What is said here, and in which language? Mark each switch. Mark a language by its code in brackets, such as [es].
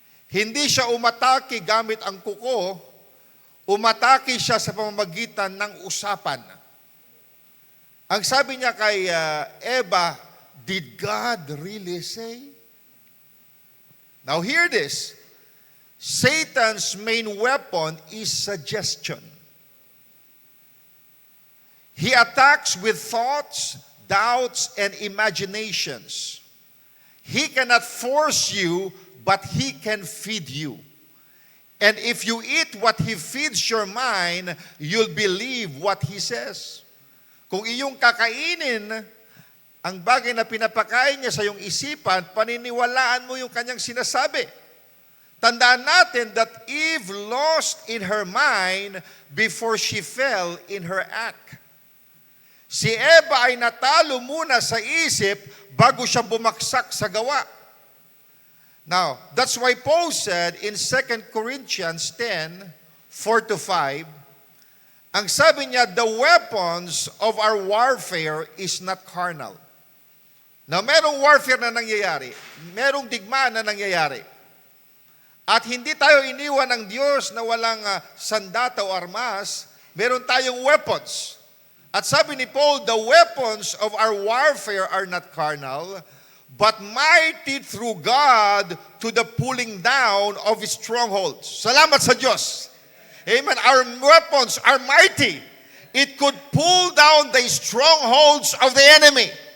[tl] Hindi siya umatake gamit ang kuko, umatake siya sa pamamagitan ng usapan. Ang sabi niya kay Eva, [en] did God really say? Now hear this. Satan's main weapon is suggestion. He attacks with thoughts, doubts, and imaginations. He cannot force you, but he can feed you. And if you eat what he feeds your mind, you'll believe what he says. [tl] Kung iyong kakainin ang bagay na pinapakain niya sa iyong isipan, paniniwalaan mo yung kanyang sinasabi. Tandaan natin [en] that Eve lost in her mind before she fell in her act. [tl] Si Eva ay natalo muna sa isip bago siya bumaksak sa gawa. [en] Now, that's why Paul said in 2 Corinthians 10, 4-5, [tl] ang sabi niya, [en] the weapons of our warfare is not carnal. [tl] Now, merong warfare na nangyayari. Merong digmaan na nangyayari. At hindi tayo iniwan ng Diyos na walang sandata o armas. Meron tayong weapons. At sabi ni [en] Paul, the weapons of our warfare are not carnal, but mighty through God to the pulling down of His strongholds. [tl] Salamat sa Diyos. [en] Amen. Our weapons are mighty. It could pull down the strongholds of the enemy.